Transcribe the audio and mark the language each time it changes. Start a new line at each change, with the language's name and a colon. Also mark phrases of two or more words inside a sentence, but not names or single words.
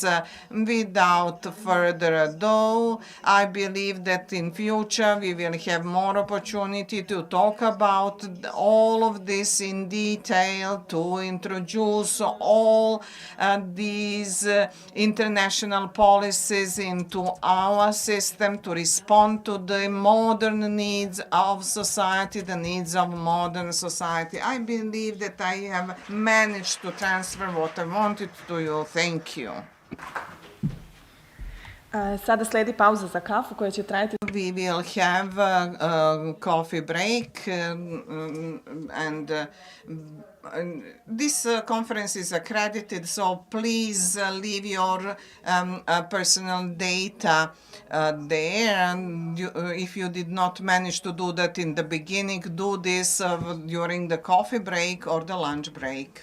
English: Without further ado, I believe that in future we will have more opportunity to talk about all of this in detail, to introduce all these international policies into our system, to respond to the modern needs of society, the needs of modern society. I believe that I have managed to transfer what I wanted to you. Thank you.
Serbian: Sada sledi pauza za kafu koja će trajati.
English: We will have a coffee break, and this conference is accredited, so please leave your personal data there. And if you did not manage to do that in the beginning, do this during the coffee break or the lunch break.